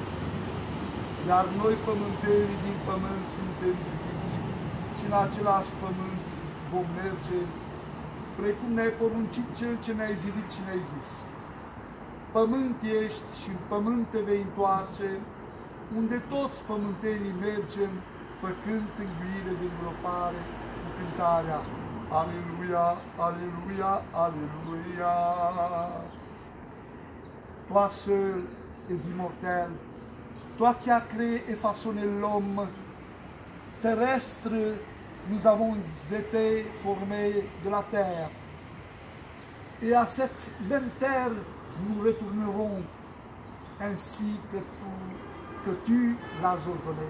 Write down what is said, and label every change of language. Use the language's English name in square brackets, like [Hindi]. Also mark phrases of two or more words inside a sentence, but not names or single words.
[Romanian] Iar noi, pământenii din pământ, suntem zidiți și în același pământ vom merge, precum ne-ai poruncit Cel ce ne-ai zidit și ne-ai zis. Pământ ești și în pământ te vei întoarce, unde toți pământenii mergem, făcând tânguire de îngropare cu cântarea Aleluia, Aleluia, Aleluia. [French] Toi seul es immortel, toi qui as créé et façonné l'homme terrestre, nous avons été formés de la terre. Et à cette même terre, nous retournerons ainsi que tu l'as ordonné.